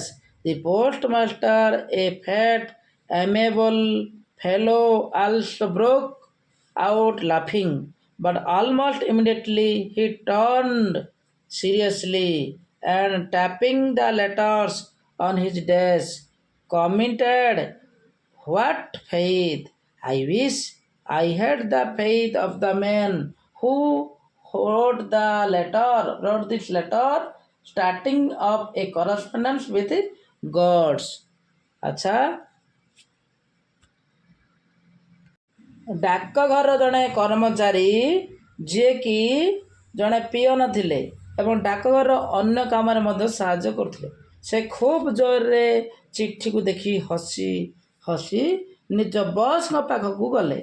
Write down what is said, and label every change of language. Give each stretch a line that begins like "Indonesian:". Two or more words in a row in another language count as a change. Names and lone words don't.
English: The postmaster, a fat, amiable fellow, also broke out laughing, but almost immediately he turned seriously and tapping the letters on his desk, commented, "What faith! I wish I had the faith of the man who wrote this letter, starting up a correspondence with gods."
Odia: ଆଚ୍ଛା, ଡାକଘର ଜଣେ କର୍ମଚାରୀ ଯିଏକି ଜଣେ ପିଅନ ଥିଲେ ଏବଂ ଡାକଘର ଅନ୍ୟ କାମରେ ମଧ୍ୟ ସାହାଯ୍ୟ କରୁଥିଲେ। ସେ ଖୁବ୍ ଜୋରରେ ଚିଠିକୁ ଦେଖି ହସି ହସି ନିଜ ବସ୍ଙ୍କ ପାଖକୁ ଗଲେ।